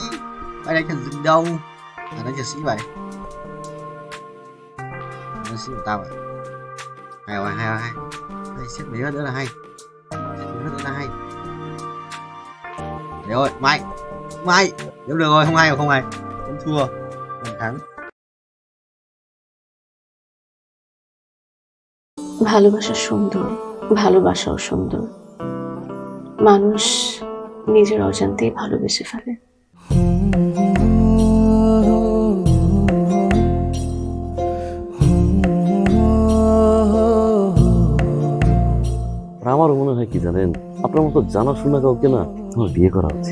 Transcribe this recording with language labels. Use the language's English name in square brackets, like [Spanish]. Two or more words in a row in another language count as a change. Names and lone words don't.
[Vietnamese] Mày đánh thằng rừng đâu? À đánh thằng sĩ vậy. Đánh sĩ của tao vậy. Hay rồi. Đây, xếp mấy nữa là hay. Đấy ơi, mày. Nếu được rồi, không hay. Không thua. Không thắng. [Bangla] ভালোবাসা সুন্দর, ভালোবাসাও সুন্দর। মানুষ নিজের অজান্তেই ভালোবেসে ফেলে। আমার মনে হয় কি জানেন, আপনার মতো জানাশোনা কাউকে না আমার বিয়ে করা উচিত।